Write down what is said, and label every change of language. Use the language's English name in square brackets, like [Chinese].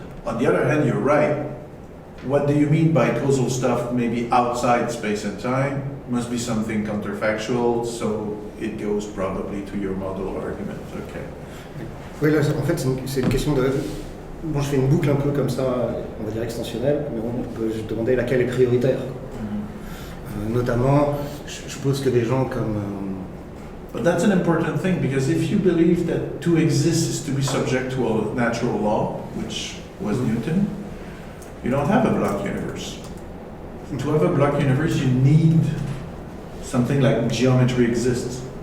[English] On the other hand, you're right. What do you mean by causal stuff? Maybe outside space and time must be something counterfactual, so it goes probably to your model argument. Okay. [French] Oui, là, en fait, c'est une question de... Bon, je fais une boucle un peu comme ça, on va dire extensionnelle, mais on peut se demander laquelle est prioritaire. Notamment, je suppose que des gens comme... [English] But that's an important thing, because if you believe that to exist is to be subject to a natural law, which was Newton, you don't have a block universe. To have a block universe, you need something like geometry exists.